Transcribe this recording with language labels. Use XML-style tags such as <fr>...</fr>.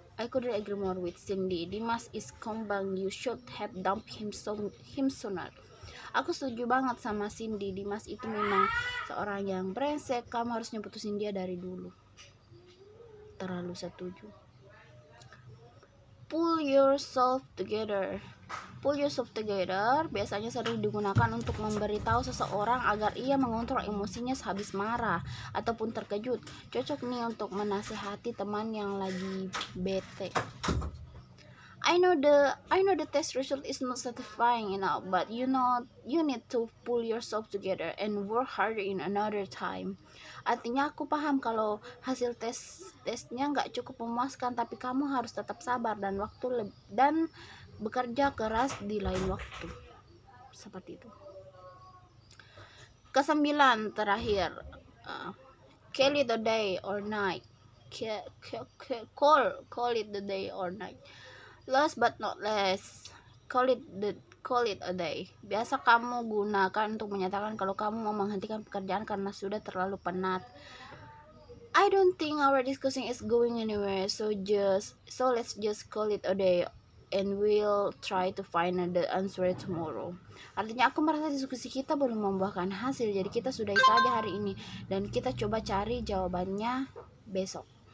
<en>I couldn't agree more with Cindy. Dimas is kembang. You should have dumped him sooner.</en> <id>Aku setuju banget sama Cindy. Dimas itu memang seorang yang brengsek. Kamu harusnya putusin dia dari dulu. Terlalu setuju.</id> <en>Pull yourself together.</en> <id>Pull yourself together biasanya sering digunakan untuk memberitahu seseorang agar ia mengontrol emosinya sehabis marah ataupun terkejut. Cocok nih untuk menasehati teman yang lagi bete.</id> <en>I know the test result is not satisfying enough, but you need to pull yourself together and work harder in another time.</en> <id>Artinya aku paham kalau hasil tesnya nggak cukup memuaskan, tapi kamu harus tetap sabar dan bekerja keras di lain waktu. Seperti itu. Kesembilan terakhir, call it a day or night.</id> <en>Call it the day or night. Last but not least, call it a day.</en> <id>Biasa kamu gunakan untuk menyatakan kalau kamu mau menghentikan pekerjaan karena sudah terlalu penat.</id> <en>I don't think our discussion is going anywhere, so let's just call it a day and we'll try to find the answer tomorrow.</en> <id>Artinya aku merasa diskusi kita belum membuahkan hasil, jadi kita sudahi saja hari ini dan kita coba cari jawabannya besok.</id>